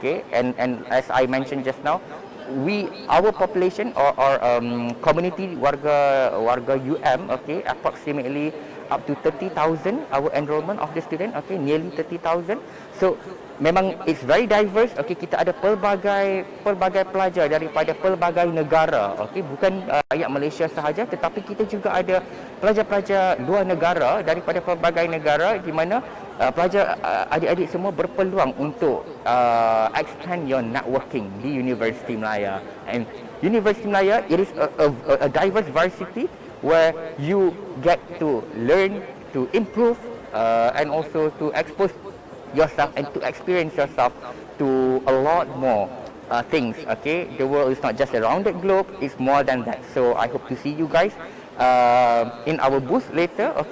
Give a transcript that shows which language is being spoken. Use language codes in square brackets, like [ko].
[en] And as I mentioned just now, our population or community warga UM, approximately up to 30,000 our enrollment of the student, nearly 30,000. So memang it's very diverse. [ms] Kita ada pelbagai pelajar daripada pelbagai negara. Bukan rakyat Malaysia sahaja, tetapi kita juga ada pelajar-pelajar luar negara daripada pelbagai negara, di mana pelajar adik-adik semua berpeluang untuk [en] expand your networking [ms] di Universiti Malaya. [en] And Universiti Malaya, it is a diverse varsity where you get to learn, to improve, and also to expose yourself and to experience yourself to a lot more things. The world is not just a rounded globe, it's more than that. So I hope to see you guys in our booth later.